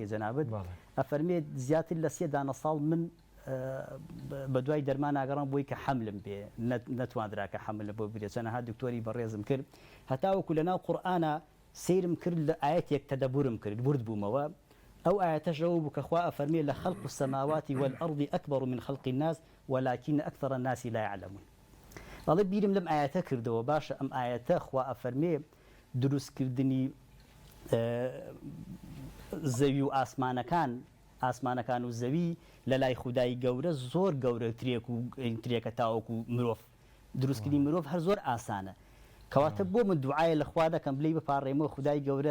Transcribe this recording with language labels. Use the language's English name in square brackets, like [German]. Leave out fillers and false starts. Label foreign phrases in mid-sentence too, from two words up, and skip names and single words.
[Central Kurdish] جەنابەت ئەفەرمێت زیاتر لە 3 دانە ساڵ من بە دوای دەرمان ناگەڕام بۆی کە حەملم بێ نەتواندرا کە حەمل بۆ بێت چەنەها دکتۆری بەڕێزم کرد هەتاوەکو لەناو قورئانە سیرم کرد لە ئاەتێک تەدەبورم کرد ورد بوومەوە ئەو ئاەتەش ئەوە بوو کە خوا ئەفەرمێ لە [Arabic] خەلق السەماوات والأرض أكبر من خلق الناس ولكن أكثر الناس لا يعلمون [Central Kurdish] بەڵێ بیرم لەم ئاەتە کردەوە باشە ئەم ئاەتە خوا ئەفەرمێ دروستکردنی زەوی و ئاسمانەکان و زەوی لە لای خودای گەورە زۆر گەورەترێکە تاوەکو مرۆڤ دروستکردنی مرۆڤ هەر زۆر ئاسانە کەواتە بۆ من دوعایە لە خوا دەکەم بلەی بپاڕێمەوە خودای گەورە